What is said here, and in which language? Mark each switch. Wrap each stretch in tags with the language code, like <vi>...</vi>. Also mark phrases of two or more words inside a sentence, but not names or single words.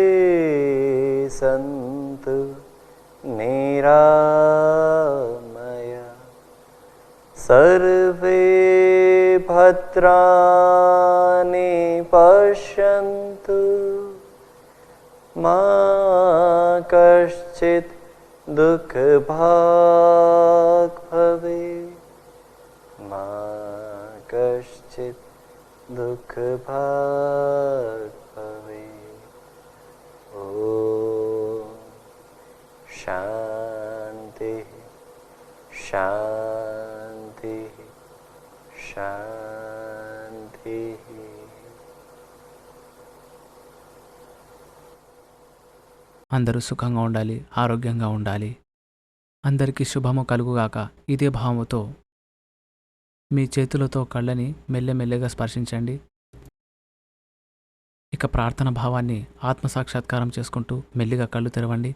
<sa>सन्तु निरामया सर्वे भद्राणि पश्यन्तु मा कश्चित् दुःखभाग् भवेत् मा कश्चित् दुःखभाग् भवेत्। ॐ शान्तिः शान्तिः शान्तिः।</sa> <te>అందరూ సుఖంగా ఉండాలి, ఆరోగ్యంగా ఉండాలి. అందరికీ శుభము కలుగుగాక. ఇదే భావముతో మీ చేతులతో కళ్ళని మెల్లమెల్లగా స్పర్శించండి. ఇక ప్రార్థన భావాన్ని ఆత్మసాక్షాత్కారం చేసుకుంటూ మెల్లిగా కళ్ళు తెరవండి.</te>